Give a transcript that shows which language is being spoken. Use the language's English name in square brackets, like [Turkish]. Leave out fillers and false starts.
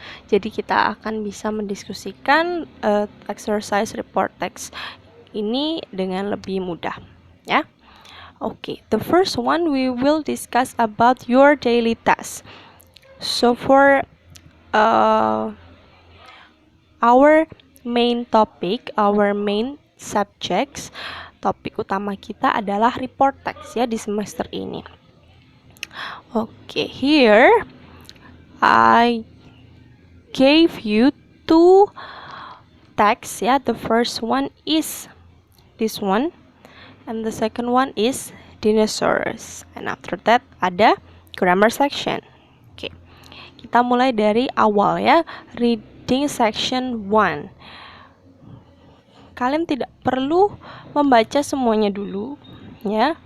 [Indonesian] Jadi kita akan bisa mendiskusikan exercise report text ini dengan lebih mudah, ya. [English] Oke, the first one we will discuss about your daily task. So for our main topic, our main subjects, [Indonesian] topik utama kita adalah report text, ya, di semester ini. [English] Oke, here I gave you two texts, ya. The first one is this one and the second one is dinosaurs, and after that [Indonesian] ada [English] grammar section. [Indonesian] Oke, kita mulai dari awal, ya. Reading section 1. Kalian tidak perlu membaca semuanya dulu, ya.